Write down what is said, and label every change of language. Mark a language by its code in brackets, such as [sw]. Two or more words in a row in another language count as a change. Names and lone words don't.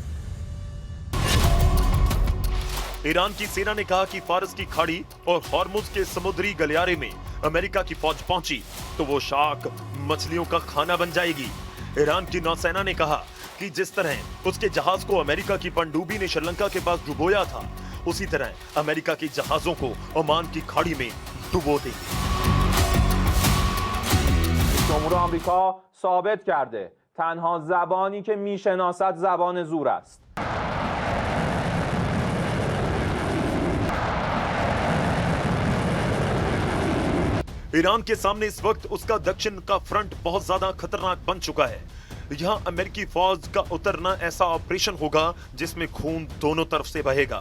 [hi] ईरान की सेना ने कहा कि फारस की खाड़ी और हॉर्मुज के समुद्री गलियारे में अमेरिका की फौज पहुंची तो वो शार्क मछलियों का खाना बन जाएगी। ईरान की नौसेना ने कहा कि जिस तरह उसके जहाज को अमेरिका की पनडुब्बी ने श्रीलंका के पास डुबोया था, उसी तरह अमेरिका के जहाजों को ओमान की खाड़ी में डुबो देगी। [fa] جمهور آمریکا ثابت کرده تنها زبانی که میشناسد زبان زور است. [hi] ईरान के सामने इस वक्त उसका दक्षिण का फ्रंट बहुत ज्यादा खतरनाक बन चुका है। यहां अमेरिकी फौज का उतरना ऐसा ऑपरेशन होगा जिसमें खून दोनों तरफ से बहेगा।